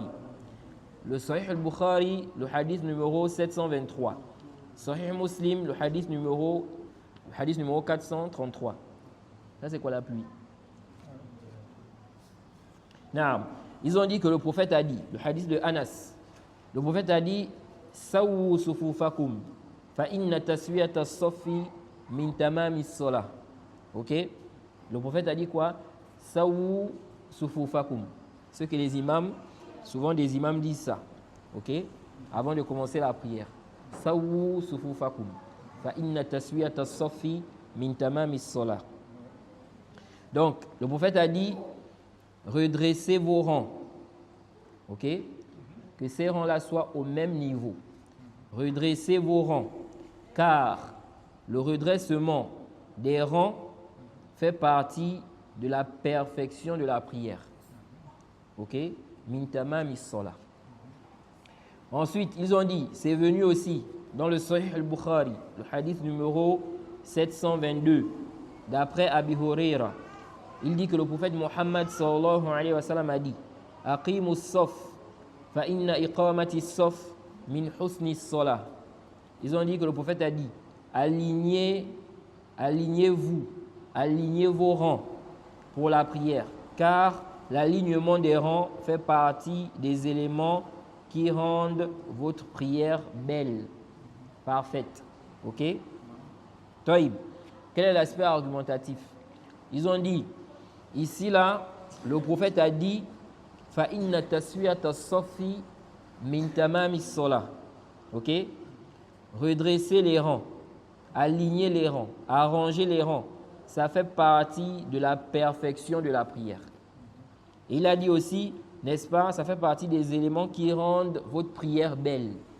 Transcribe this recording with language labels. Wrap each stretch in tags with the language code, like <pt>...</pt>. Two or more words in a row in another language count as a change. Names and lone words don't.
<fr>Le Sahih al-Bukhari, le hadith numéro 723. Sahih Muslim, le hadith numéro 433. Ça, c'est quoi la pluie? Non. Ils ont dit que le prophète a dit, le hadith de Anas, le prophète a dit,</fr> <ar>سووا صفوفكم فإن تسوية الصف من تمام الصلاة. OK?</ar> <fr>Le prophète a dit quoi?</fr> <ar>سووا صفوفكم.</ar> <fr>Ce que les imams, souvent des imams disent ça. OK? Avant de commencer la prière.</fr> <ar>سووا صفوفكم فإن تسوية الصف من تمام الصلاة.</ar> <fr>Donc, le prophète a dit redressez vos rangs. OK? Que ces rangs-là soient au même niveau. Redressez vos rangs. Car le redressement des rangs fait partie de la perfection de la prière. OK?</fr> <ar>من تمام الصلاة.</ar> <fr>Ensuite, ils ont dit, c'est venu aussi dans le Sahih al-Bukhari, le hadith numéro 722, d'après Abi Huraira. Il dit que le prophète Muhammad</fr> <ar>صلى الله عليه وسلم</ar> <fr>a dit</fr> <ar>أقيموا الصف فإن إقامة الصف من حسن الصلاة.</ar> <fr>Ils ont dit que le prophète a dit alignez-vous, alignez vos rangs pour la prière, car l'alignement des rangs fait partie des éléments qui rendent votre prière belle, parfaite. OK? Taïb. Quel est l'aspect argumentatif? Ils ont dit, ici là, le prophète a dit</fr> <ar>فإن تسوية الصف من تمام الصلاة.</ar> <fr>OK? Redresser les rangs, aligner les rangs, arranger les rangs, ça fait partie de la perfection de la prière. Et il a dit aussi, n'est-ce pas, ça fait partie des éléments qui rendent votre prière belle.</fr>